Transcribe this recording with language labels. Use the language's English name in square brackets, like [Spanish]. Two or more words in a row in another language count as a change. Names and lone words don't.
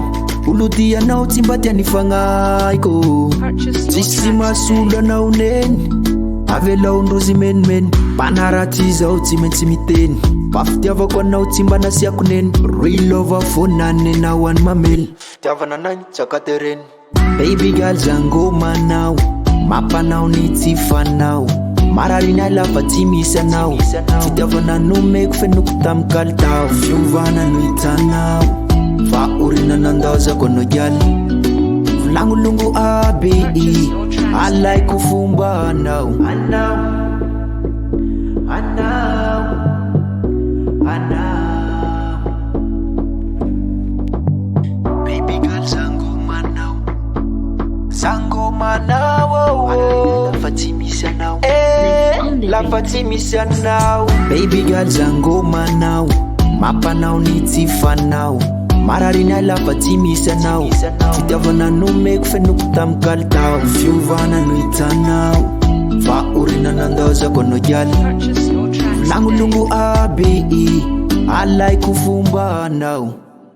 [Malagasy] Olotianao tsy mba tiany fagnaiko. Tsisy masolo anao neny, avelao ndrozy menimeny. Mpanaraty zao tsy maintsy miteny, pafitiavako anao tsy mba nasiako neny. [English] Real love [Malagasy] fonany anao any mamely, tiavana nany tsakatereny. [English] Baby girl [Malagasy] za Ngôma nao, mampanao ny tsy fanao. Mararina lafa tsy misy anao, fitiavana nomeko fenoko tamy kalitao. Fiovana no hitanao, vaorina nandazako anao gialy. Volagnolongo aby, alaiko fomba anao. [English] Baby girl [Malagasy] za Ngôma nao, za Ngôma nao, lafa tsy misy anao, lafa tsy misy anao. [English] Baby girl [Malagasy] za Ngôma nao, mampanao ny tsy fanao. Mararina lafa tsy misy anao, fitiavana nomeko fenoko tamy kalitao. Fiovana no hitanao, vaorina nandazako anao gialy. Volagnolongo aby, alaiko fomba anao.